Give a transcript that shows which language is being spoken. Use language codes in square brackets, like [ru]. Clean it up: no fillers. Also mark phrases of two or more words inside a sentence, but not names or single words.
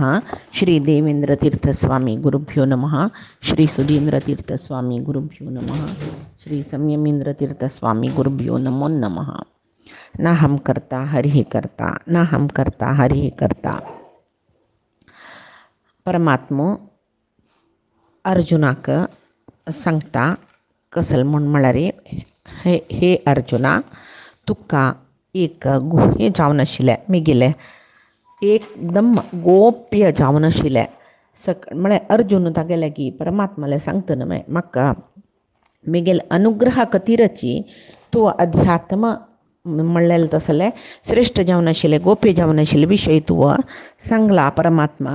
[sa] श्रीदेवेन्द्रतीर्थस्वामी गुरुभ्यो नमः। श्रीसुधीन्द्रतीर्थस्वामी गुरुभ्यो नमः। श्री संयमीन्द्रतीर्थस्वामी गुरुभ्यो नमो नमः। नाहं कर्ता हरिः कर्ता, नाहं कर्ता हरिः कर्ता. [kok] परमात्मा अर्जुनाक सांगता कसल म्हण म्हळ्यार हे अर्जुना, तुका एक गुहे जावन आशिल्लें मिगेलें, एकदम गोप्य जावन आशिल्लें. म्हळ्यार अर्जुन तागेले की परमात्माले सांगता न्हय, म्हाका मिगेल अनुग्रहा खातीरची तूं अध्यात्म म्हणलेलें तसलें श्रेष्ठ जावन आशिल्लें, गोप्य जावन आशिल्ले विशय तूं सांगला परमात्मा.